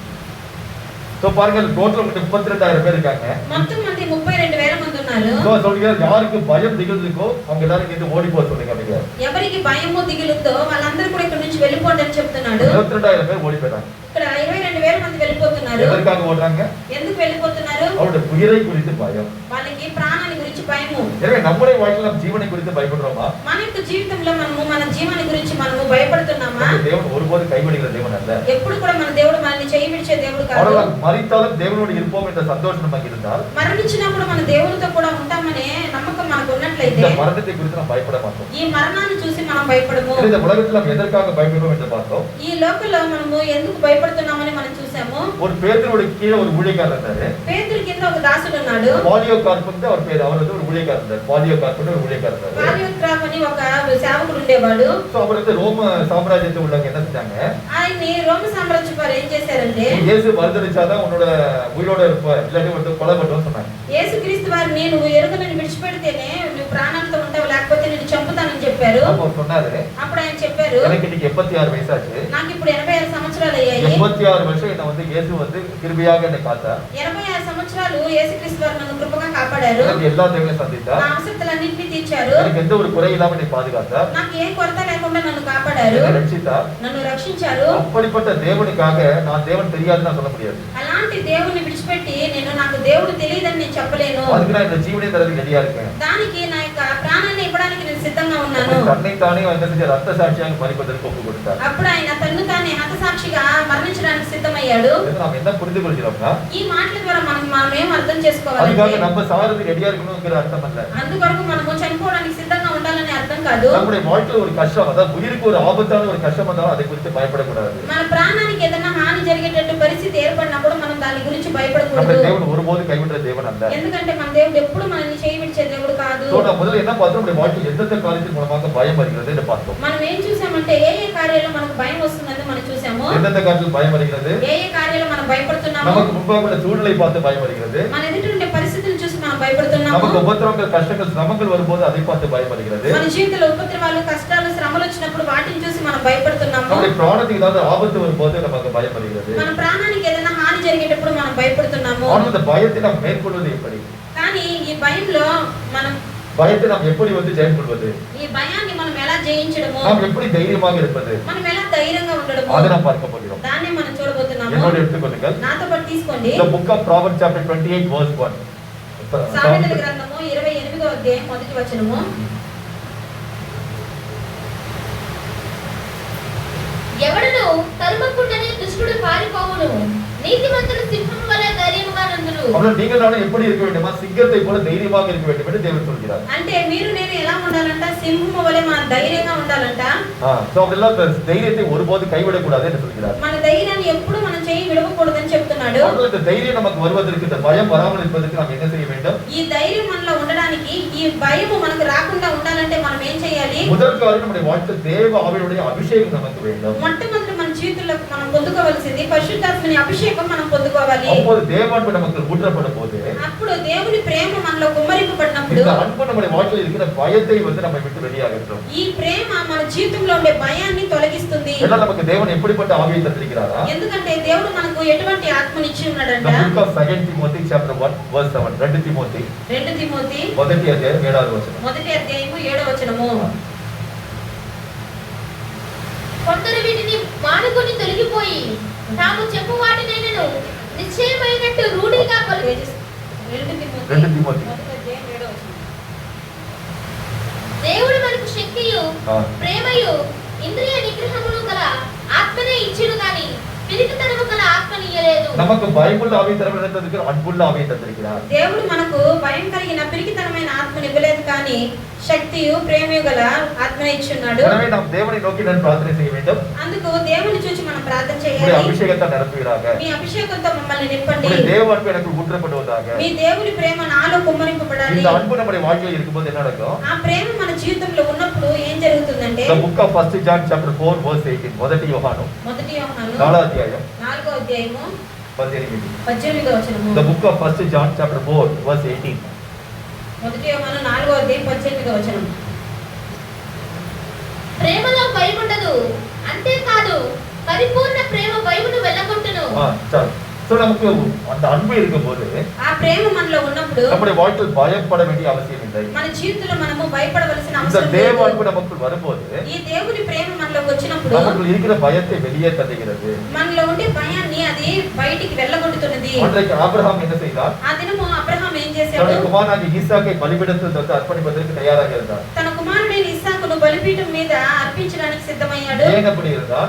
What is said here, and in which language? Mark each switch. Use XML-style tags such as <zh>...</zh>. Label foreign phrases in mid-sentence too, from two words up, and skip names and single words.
<ta>சோ பாருங்க, டோட்டல் 32,000 பேர் இருக்காங்க.</ta> <te>మొత్తం మంది 32,000 మంది ఉన్నారు.</te> <ta>சோ சொல்றீங்க, யாருக்கு பயம் திகில் இருக்கோ அவங்க எல்லாரும் இங்க ஓடி போக சொல்லுங்க அப்படிங்க.</ta> <te>ఎవరికి భయము దిగులుందో వాళ్ళందరూ కూడా ఇక్కడ నుంచి వెళ్ళిపోండి అని చెప్తున్నాడు.</te> <ta>22,000 பேர் ஓடி போறாங்க.</ta> <te>ఇక్కడ 22,000 మంది వెళ్ళిపోతున్నారు.</te> <ta>எதற்காக ஓடுறாங்க?</ta> <te>ఎందుకు వెళ్ళిపోతున్నారు?</te> <ta>அவருடைய உயிரை குறித்து பயம்.</ta> <te>వాళ్ళకి ప్రాణాన్ని గురించి భయము.</te> <ta>எனவே நம்முடைய வாழ்க்கையில நம்ம ஜீவனை குறித்து பயப்படுறோமா?</ta> <te>మన యొక్క జీవితంలో మనము మన జీవన గురించి మనము భయపడుతున్నామా?</te> <ta>தேவன் ஒருபோது கைவிடுகிற தேவன் அல்ல.</ta> <te>ఎప్పుడు కూడా మన దేవుడు మనల్ని చేయి విడిచే దేవుడు కాదు.</te> <ta>அவர்கள் மரித்தாலும் தேவனோடு இருப்போம் என்ற சந்தோஷம் நமக்கு இருந்தால்,</ta> <te>మరణించినప్పుడు మన దేవునితో కూడా ఉంటామనే నమ్మకం మనకు ఉన్నట్లయితే</te> <ta>இந்த மரணத்தை குறித்து நாம் பயப்பட மாட்டோம்.</ta> <te>ఈ మరణాన్ని చూసి మనం భయపడము.</te> <ta>இந்த உலகத்தில் நாம் எதற்காக பயப்படுவோம் என்று பார்த்தோம்.</ta> <te>ఈ లోకంలో మనము ఎందుకు భయపడుతున్నామని మనం చూసాము.</te> <ta>ஒரு பேதுருவுடைய கீழே ஒரு ஊழியக்காரர் இருந்தாரு.</ta> <te>పేతురు కింద ఒక దాసుడు ఉన్నాడు.</te> <ta>பாலியோகார்ப் வந்து அவர் பேர். அவர் வந்து ஒரு ஊழியக்காரர் இருந்தார். பாலியோகார்ப் ஒரு ஊழியக்காரர் இருந்தார்.</ta> <te>పాలియోగ్రాఫ్ అని ఒక సేవకుడు ఉండేవాడు.</te> <ta>சோ அவர் வந்து ரோம சாம்ராஜ்யத்தில் உள்ளவங்க என்ன செஞ்சாங்க?</ta> <te>ఆయన్ని రోమ సామ్రాజ్య వారు ఏం చేశారంటే,</te> <ta>இயேசு மறுதலிச்சாதான் உன்னோட உயிரோட இருப்ப, இல்லாட்டி வந்து கொலை பண்ணுவோம்னு சொன்னாங்க.</ta> <te>యేసుక్రీస్తు వారిని నువ్వు ఎరుకలను విడిచిపెడితేనే నువ్వు ప్రాణాలతో ఉంటావు, లేకపోతే నేను చంపుతానని చెప్పారు.</te> <ta>அப்போ அவர் சொன்னாரு,</ta> <te>అప్పుడు ఆయన చెప్పారు,</te> <ta>எனக்கு இன்னைக்கு 86 வயசாச்சு.</ta> <te>నాకు ఇప్పుడు 86 సంవత్సరాలు అయ్యాయి.</te> <ta>86 வருஷம் என்ன வந்து இயேசு வந்து கிருபையாக என்னை காத்தார்.</ta> <te>86 సంవత్సరాలు యేసుక్రీస్తు వారు నన్ను కృపగా కాపాడారు.</te> <ta>எனக்கு எல்லா தேவையும் சந்தித்தார்.</ta> <te>నా అవసరతలన్నింటినీ తీర్చారు.</te> <ta>எனக்கு எந்த ஒரு குறை இல்லாம என்னை பாதுகாத்தார்.</ta> <te>నాకు ఏ కొరత లేకుండా నన్ను కాపాడారు,</te> <ta>என்னை ரட்சித்தார்.</ta> <te>నన్ను రక్షించారు.</te> <ta>அப்படிப்பட்ட தேவனுக்காக நான் தேவன் தெரியாதுன்னு நான் சொல்ல முடியாது.</ta> <te>అలాంటి దేవుని విడిచిపెట్టి నాకు దేవుడు తెలియదని నేను చెప్పలేను.</te> <ta>அதுக்கு நான் இந்த ஜீவனை தரதுக்கு ரெடியா இருக்கேன்.</ta> <te>దానికి నా యొక్క ప్రాణాన్ని ఇవ్వడానికి నేను సిద్ధంగా ఉన్నాను.</te> <ta>தன்னை தானே என்ன செஞ்ச ரத்த சாட்சியாக மரிப்பதற்கு ஒப்பு கொடுத்தார்.</ta> <te>అప్పుడు ఆయన తన్ను తానే హతసాక్షిగా మరణించడానికి సిద్ధమయ్యాడు.</te> <ta>நாம் என்ன புரிந்து கொள்கிறோம்னா,</ta> <te>ఈ మాటల ద్వారా మనం ఏం అర్థం చేసుకోవాలంటే,</te> <ta>அதுக்காக நம்ம சாகிறதுக்கு ரெடியா இருக்கணும்ங்கிற அர்த்தம் அல்ல.</ta> <te>అందుకొరకు మనము చనిపోవడానికి సిద్ధంగా ఉండాలని అర్థం కాదు.</te> <ta>நம்முடைய வாழ்க்கையில் ஒரு கஷ்டம், அதாவது உயிருக்கு ஒரு ஆபத்தான ஒரு கஷ்டம் வந்தாலும் அதை குறித்து பயப்படக்கூடாது.</ta> <te>మన ప్రాణానికి ఏదైనా హాని జరిగేటట్టు పరిస్థితి ఏర్పడినప్పుడు మనం దాని గురించి</te> <ta>நம்முடைய</ta> <te>భయపడకూడదు.</te> <ta>தேவன் ஒருபோதும் கைவிடுற தேவன் அல்ல.</ta> <te>ఎందుకంటే మన దేవుడు ఎప్పుడు మనల్ని చేయి విడిచే దేవుడు కాదు.</te> <ta>சோ நான் முதல்ல என்ன பார்த்தோம்? நம்முடைய வாழ்க்கையில் எந்தெந்த காரியத்தின் மூலமாக பயம் வருகிறது என்று பார்த்தோம்.</ta> <te>మనం ఏం చూసామంటే ఏ ఏ కార్యాల్లో మనకు భయం వస్తుందని మనం చూసాము.</te> <ta>எந்தெந்த காரியத்தில் பயம் வருகிறது?</ta> <te>ఏ ఏ కార్యాల్లో మనం భయపడుతున్నాము.</te> <ta>நமக்கு முன்பாக உள்ள சூழ்நிலை பார்த்து பயம் வருகிறது.</ta> <te>మన ఎదుట ఉండే పరిస్థితులను చూసి మనం భయపడుతున్నాము.</te> <ta>நமக்கு உபத்திரவங்கள், கஷ்டங்கள், சிரமங்கள் வரும்போது அதை பார்த்து பயம் வருகிறது.</ta> <te>మన జీవితంలో ఉపద్రవాలు, కష్టాలు, శ్రమలు వచ్చినప్పుడు వాటిని చూసి మనం భయపడుతున్నాము.</te> <ta>நம்முடைய பிராணத்துக்கு ஏதாவது ஆபத்து வரும்போது நமக்கு பயம் வருகிறது.</ta> <te>మన ప్రాణానికి ఏదైనా హాని జరిగేటప్పుడు మనం భయపడుతున్నాము.</te> <ta>ஆனால் இந்த பயத்தை நாம் மேற்கொள்வது எப்படி?</ta> <te>కానీ ఈ భయంలో మనం</te> <ta>பயத்தை நாம் எப்படி வந்து ஜெயிக்கொள்வது?</ta> <te>ఈ భయాన్ని మనం ఎలా జయించడము,</te> <ta>நாம் எப்படி தைரியமாக இருப்பது?</ta> <te>మనం ఎలా ధైర్యంగా ఉండడము,</te> <ta>அதை நாம் பார்க்க போகிறோம்.</ta> <te>దాన్ని మనం చూడబోతున్నాము.</te> <ta>என்னோட எடுத்துக்கொள்ளுங்கள்.</ta> <te>నాతో పాటు తీసుకోండి.</te> <en>The book of Proverbs chapter 28 verse 1.</en> <te>సామెతల గ్రంథము 28వ అధ్యాయం మొదటి వచనము. ఎవడును తరుమకుండానే దుష్టుడు పారిపోవును, నీతిమంతుడు సింహం వలె ధైర్యముగా నుండును.</te> <ta>அவர்கள் நீங்கள் நானும் எப்படி இருக்க வேண்டுமா? சிங்கத்தை போல தைரியமாக இருக்க வேண்டும் என்று தேவன் சொல்கிறார்.</ta> <te>అంటే మీరు నేను ఎలా ఉండాలంట? సింహము వలె మనం ధైర్యంగా ఉండాలంట.</te> <ta>சோ அப்படிலாம் தைரியத்தை ஒருபோது கைவிடக் கூடாது என்று சொல்கிறார்.</ta> <te>మన ధైర్యాన్ని ఎప్పుడు మనం చేయి విడవకూడదని చెప్తున్నాడు.</te> <ta>இந்த தைரியம் நமக்கு வருவதற்கு, இந்த பயம் வராமல் இருப்பதற்கு நாம் என்ன செய்ய வேண்டும்?</ta> <te>ఈ ధైర్యం మనలో ఉండడానికి, ఈ భయము మనకు రాకుండా ఉండాలంటే మనం ఏం చేయాలి?</te> <ta>முதல் காரியம் நம்முடைய வாழ்க்கை தேவ ஆவியுடைய அபிஷேகம் நமக்கு வேண்டும்.</ta> <te>మొట్టమొదటి మన జీవితంలో మనం పొందుకోవాల్సింది పరిశుద్ధాత్మని అభిషేకం మనం పొందుకోవాలి.</te> <ta>அப்போது தேவான்பு நமக்கு ஊற்றப்படும் போது,</ta> <te>అప్పుడు దేవుని ప్రేమ మనలో కుమ్మరింపబడినప్పుడు, ఉన్నప్పుడు</te> <ta>இந்த அன்பு நம்முடைய வாழ்க்கையில் இருக்கிற பயத்தை வந்து நம்மை விட்டு வெளியாகட்டும்.</ta> <te>ఈ ప్రేమ మన జీవితంలో ఉండే భయాన్ని తొలగిస్తుంది.</te> <ta>ஏன்னா நமக்கு தேவன் எப்படிப்பட்ட ஆவியை தந்திருக்கிறாரா?</ta> <te>ఎందుకంటే దేవుడు మనకు ఎటువంటి ఆత్మని ఇచ్చి ఉన్నాడంట.</te> <en>The book of 2 Timothy chapter 1 verse 7. 2 Timothy</en> <te>2 తిమోతి మొదటి అధ్యాయం 7వ వచనం. మొదటి అధ్యాయము 7వ వచనము. కొందరు వీటిని మానుకొని తొలగిపోయి తాము చెప్పు వాటినైనను నిశ్చయమైనట్టు రూఢిగా పలుకు. 2 తిమోతి రెండు తిమోతి. మొదటి అధ్యాయం 7వ వచనం. దేవుడు మనకు శక్తియు ఆ. ప్రేమయు ఇంద్రియ నిగ్రహమును గల ఆత్మనే ఇచ్చును గాని పిరికితనము గల ఆత్మని ఇయ్యలేదు.</te> <ta>நமக்கு பயமுள்ள ஆவியை தந்திருக்கிறார், அன்புள்ள ஆவியை தந்திருக்கிறார்.</ta> <te>దేవుడు మనకు భయం కలిగిన పిరికితనమైన ఆత్మని ఇవ్వలేదు కానీ శక్తియు ప్రేమయు గల ఆత్మని ఇచ్చున్నాడు.</te> <ta>எனவே நாம் தேவனை நோக்கி நான் பிரார்த்தனை செய்ய வேண்டும்.</ta> <te>అందుకు దేవుని చూసి మనం ప్రార్థన</te> <ta>உம்முடைய</ta> <te>చేయాలి.</te> <ta>அபிஷேகத்தை நிரப்புவீராக.</ta> <te>మీ అభిషేకంతో మమ్మల్ని నింపండి.</te> <ta>உம்முடைய தேவ அன்பு எனக்கு ஊற்றப்படுவதாக.</ta> <te>మీ దేవుని ప్రేమ నాలో కుమ్మరింపబడాలి.</te> <ta>இந்த அன்பு நம்முடைய வாழ்க்கையில் இருக்கும்போது என்ன நடக்கும்?</ta> <te>ఆ ప్రేమ మన జీవితంలో ఉన్నప్పుడు ఏం జరుగుతుందంటే</te> <en>The book of 1 John chapter 4 verse 18.</en> <te>మొదటి యోహాను మొదటి యోహాను 4వ అధ్యాయం 4వ అధ్యాయము 18. 18వ వచనము.</te> <en>The book of 1 John chapter 4 verse 18.</en> <te>మొదటి యోహాను 4వ అధ్యాయం 18వ వచనం. ప్రేమలో భయం ఉండదు, అంతేకాదు పరిపూర్ణ ప్రేమ భయమును వెళ్ళగొట్టును.</te> <ta>சரி. சோ நமக்கு அந்த அன்பு இருக்கும்போது</ta> <te>ఆ ప్రేమ మనలో ఉన్నప్పుడు</te> <ta>நம்முடைய வாழ்க்கையில் பயப்பட வேண்டிய அவசியம் இல்லை.</ta> <te>మన జీవితంలో మనము భయపడవలసిన</te> <ta>இந்த</ta> <te>అవసరం</te> <ta>தேவ</ta> <te>లేదు.</te> <ta>அன்பு நமக்கு வரும்போது</ta> <te>ఈ దేవుని ప్రేమ మనలోకి వచ్చినప్పుడు</te> <ta>நமக்கு இருக்கிற பயத்தை வெளியே தள்ளுகிறது.</ta> <te>మనలో ఉండే భయాన్ని అది బయటికి వెళ్ళగొడుతున్నది.</te> <ta>அன்றைக்கு ஆபிரகாம் என்ன செய்தார்?</ta> <te>ఆ దినము అబ్రహాం ఏం చేశాడు?</te> <ta>தன்னுடைய குமாரனாகிய ஈசாக்கை பலிபீடத்தில் வந்து அர்ப்பணிப்பதற்கு தயாராக இருந்தார்.</ta> <te>తన కుమారుడైన ఇస్సాకును బలిపీఠం మీద అర్పించడానికి సిద్ధమయ్యాడు.</te> <ta>ஏன் அப்படி இருந்தார்?</ta>